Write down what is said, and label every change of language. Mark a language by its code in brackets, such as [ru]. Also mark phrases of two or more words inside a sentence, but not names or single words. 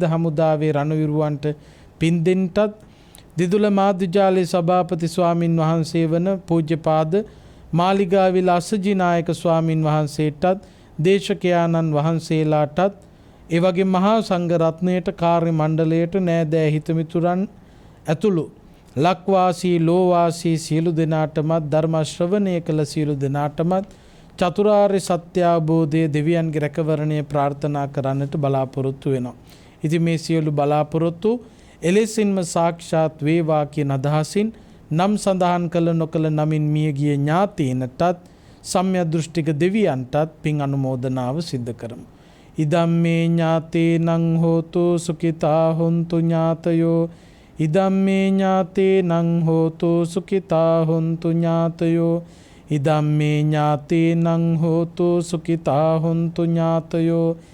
[si] හමුදාවේ රණවිරුවන්ට පින් දෙන්නටත් දිදුල මාධ්‍යාලයේ සභාපති ස්වාමින් වහන්සේ වන පූජ්‍යපාද මාලිගාවිල අසජිනායක ස්වාමින් වහන්සේටත් දේශකයාණන් වහන්සේලාටත් ඒ වගේ මහා සංඝ රත්නයට කාර්ය මණ්ඩලයට නෑදෑ හිතමිතුරන් ඇතුළු ලක්වාසී ලෝවාසී සියලු දෙනාටමත් ධර්ම ශ්‍රවණය කළ සියලු දෙනාටමත් චතුරාර්ය සත්‍ය අවබෝධය දෙවියන්ගේ රැකවරණය ප්‍රාර්ථනා කරන්නට බලාපොරොත්තු වෙනවා. ඉතින් මේ සියලු බලාපොරොත්තු එලෙසින්ම සාක්ෂාත් වේවා කියන අදහසින් නම් සඳහන් කළ නොකළ නමින් මියගිය ඥාතීන්ටත් සම්‍යක් දෘෂ්ටික දෙවියන්ටත් පින් අනුමෝදනාව සිද්ධ කරමු. [pi] ඉදම්මේ ඥාතේනං හෝතු සුඛිතා හොන්තු ඥාතයෝ ඉදම්මේ ඥාතේනං හෝතු සුඛිතා හොන්තු ඥාතයෝ ඉදම්මේ ඥාතේනං හෝතු සුඛිතා හොන්තු ඥාතයෝ